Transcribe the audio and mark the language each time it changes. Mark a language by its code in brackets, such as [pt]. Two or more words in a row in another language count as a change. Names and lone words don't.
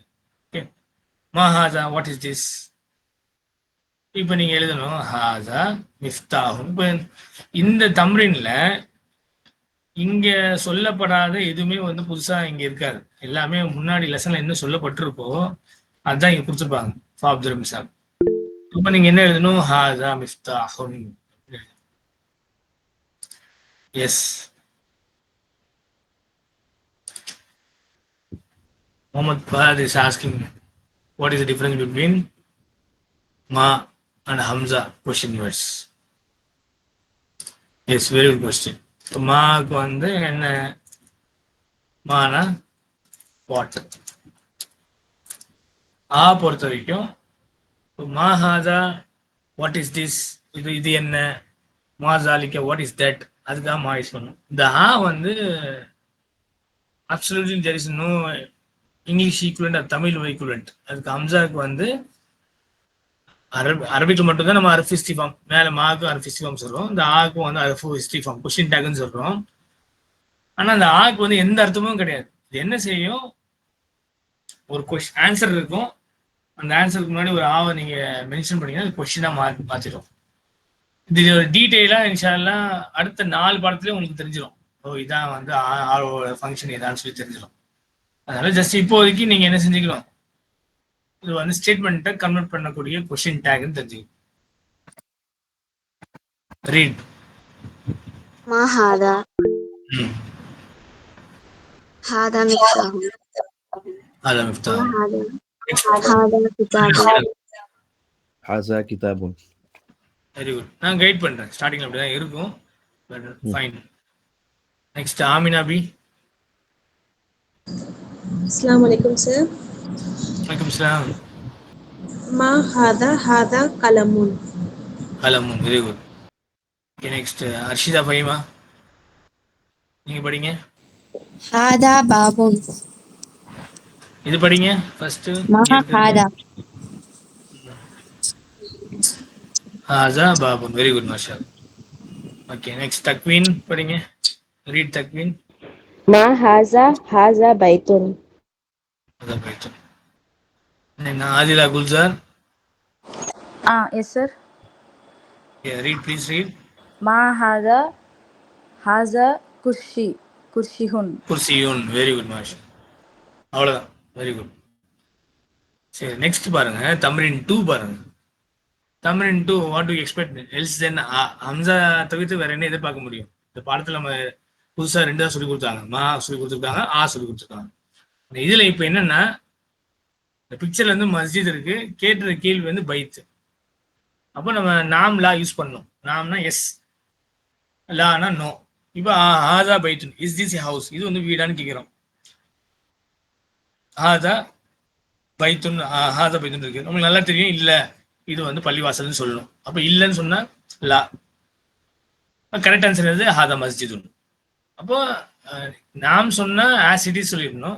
[ta] ஓகே, [ar] ما هذا, [en] what is this? [ta] இப்ப நீங்க எழுதணும் [ar] هذا مفتاح. [ta] இப்ப இந்த தம்ரீன்ல இங்க சொல்லப்படாத எதுவுமே வந்து புதுசா இங்க இருக்காது. எல்லாமே முன்னாடி லெசன்ல என்ன சொல்லப்பட்டிருக்கோ அதுதான் இங்க கொடுத்துருப்பாங்க. ஃபாப்துல் மிசால். அப்ப நீங்க என்ன எழுதணும், [ar] هذا مفتاح. [en] எஸ், Mohammed Fahad is asking, what is the difference between Ma and Hamza question words? Yes, very good question. So, [ta] மாக்கு வந்து என்ன, மானா வாட். ஆ பொறுத்த வரைக்கும் [ar] ما هذا, [en] what is this, [ta] இது இது என்ன, [ar] ما ذلك, [en] what is that, [ta] அதுக்காக மா யூஸ் பண்ணும். இந்த ஆ வந்து [en] absolutely there is no English equivalent, Tamil equivalent. [ta] அதுக்கு ஹம்சாவுக்கு வந்து அரபிக்கு மட்டும்தான் நம்ம [ar] حرف استفهام, [ta] மேல மாக்கு [ar] حرف استفهام [ta] சொல்றோம். இந்த ஆக்கு வந்து [ar] حرف استفهام, [en] question tag [ta] சொல்றோம். ஆனா அந்த ஆக்கு வந்து எந்த அர்த்தமும் கிடையாது. இது என்ன செய்யும், ஒரு [en] question answer [ta] இருக்கும், அந்த ஆன்சருக்கு முன்னாடி ஒரு ஆவை நீங்க மென்ஷன் பண்ணீங்கன்னா அது கொஸ்டினா மாத்திடும். இது ஒரு டீட்டெயிலா [ar] إن شاء الله [ta] அடுத்த 4 பாடத்துலயும் உங்களுக்கு தெரிஞ்சிடும். ஓ, இதான் வந்து ஆரோட ஃபங்க்ஷன் இதான்னு சொல்லி தெரிஞ்சிடும். அதனால ஜஸ்ட் இப்போதைக்கு நீங்க என்ன செஞ்சுக்கணும், இது வந்து [en] statement convert [ta] பண்ணக்கூடிய [en] question tag [ta] தெரிஞ்சுக்கணும். ரீட். [ar] ما هذا؟ هذا مفتاح. هذا مفتاح. هذا كتاب. هذا كتاب. [en] very good. [ta] நான் கைட் பண்றேன், ஸ்டார்டிங்ல அப்படிதான் இருக்கும். [en] but fine. next Amina B. [ar] السلام عليكم sir. [ta] வணக்கம் சலாம். [ar] ما هذا؟ هذا قلم. قلم. [en] very good. OK, next [ta] அர்ஷிதா ஃபஹிமா, நீங்க படிங்க. [ar] هذا باب. [ta] இது படிங்க ஃபர்ஸ்ட். [ar] ما هذا؟ هذا باب. [en] very good [ar] ما شاء الله. [ta] ஓகே, நெக்ஸ்ட் தக்வீன் படிங்க. ரீட் தக்வீன். [ar] ما هذا؟ هذا بيت. هذا بيت. [ta] ஆதிலா குல்சார். [en] Yes sir. Yeah, read please read. [ar] ما هذا؟ هذا كرسي. كرسيهن. [ta] குர்சியூன். [en] very good masha. [ta] அவ்வளவுதான், [en] very good. [ta] சரி, நெக்ஸ்ட் பாருங்க, தம்ரீன் 2 பாருங்க. தம்ரீன் 2, [en] what to expect else then [ta] ஹம்சா தவிர்த்து வேற என்ன எதிர்பார்க்க முடியும்? இந்த பாடத்துல நம்ம புதுசா 2 சொல்லி கொடுத்தாங்க. மா சொல்லி கொடுத்துருக்காங்க, ஆ சொல்லி கொடுத்துருக்காங்க. இதுல இப்ப என்னன்னா இந்த பிக்சர்ல இருந்து மஸ்ஜித் இருக்கு, கேட்டுற கேள்வி வந்து பைத். அப்போ நம்ம நாம் லா யூஸ் பண்ணணும். நாம்னா எஸ், லானா நோ. இப்போ [ar] هذا بيت, [en] is this a house, [ta] இது வந்து வீடான்னு கேட்கிறோம். [ar] هذا بيت, هذا بيت [ta] இருக்கு, நமக்கு நல்லா தெரியும் இல்ல இது வந்து பள்ளிவாசல்னு சொல்லணும். அப்போ இல்லைன்னு சொன்னா லா. [en] correct answer [ta] எது? [ar] هذا مسجد. [ta] அப்போ நாம் சொன்னா [en] as it is [ta] சொல்லிடணும்.